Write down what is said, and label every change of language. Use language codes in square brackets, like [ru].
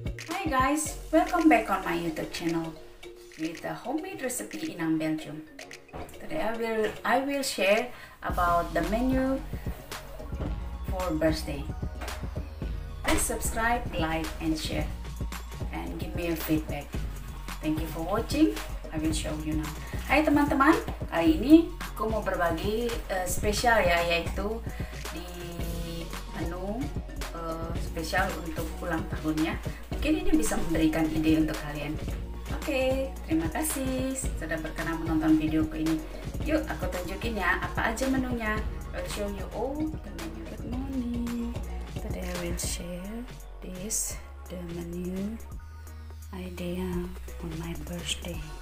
[en] Hi guys, welcome back on my YouTube channel with a homemade recipe Inang Belgium. Today I will share about the menu for birthday. Please subscribe, like, and share, and give me a feedback. Thank you for watching. I will show you now. [id] Hai teman-teman, kali ini aku mau berbagi spesial ya, yaitu di menu spesial untuk ulang tahunnya. Mungkin ini bisa memberikan ide untuk kalian. Oke, terima kasih sudah berkenan menonton videoku ini. Yuk, aku tunjukin ya apa aja menunya. [en] I'll show you all the menu. Good morning. Today I will share this, the menu idea on my birthday.